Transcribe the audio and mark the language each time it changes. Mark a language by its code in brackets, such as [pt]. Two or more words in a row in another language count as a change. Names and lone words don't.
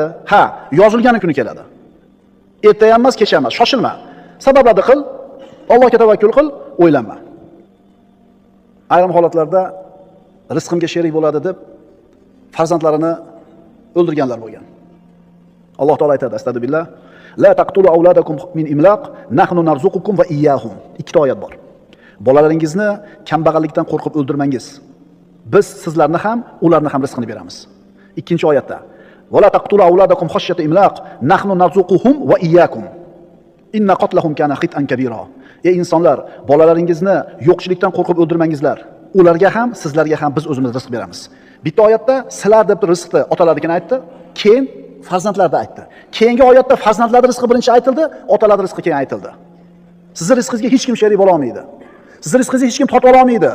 [uz] Yozilgan kuni keladi. Erta ham emas, kech ham emas, shoshilma. Sabablarni qil, Allohga tavakkul qil, o'ylanma. Ayrim holatlarda rizqimga sherik bo'ladi deb farzandlarini o'ldirganlar bo'lgan. Alloh taolo aytadi: [ar] "أستغفر الله، لا تقتلوا أولادكم من إملاق، نحن نرزقكم وإياهم." [uz] Ikkita oyat bor. Bolalaringizni kambag'allikdan qo'rqib o'ldirmangiz. Biz sizlarni ham, ularni ham rizqini beramiz. Ikkinchi oyatda: [ar] "ولا تقتلوا أولادكم خشية إملاق نحن نرزقهم وإياكم. إن قتلهم كان خطئا كبيرا." [uz] Ey insonlar, bolalaringizni yo'qchilikdan qo'rqib o'ldirmangizlar. Ularga ham, sizlarga ham biz o'zimiz rizq beramiz. Bitta oyatda sizlar deb rizqni otalarnikini aytdi, keyin farzandlarni aytdi. Keyingi oyatda farzandlarning rizqi birinchi aytildi, otalarning rizqi keyin aytildi. Sizning rizqingizga hech kim sherik bo'la olmaydi. Sizning rizqingizni hech kim tortib ola olmaydi.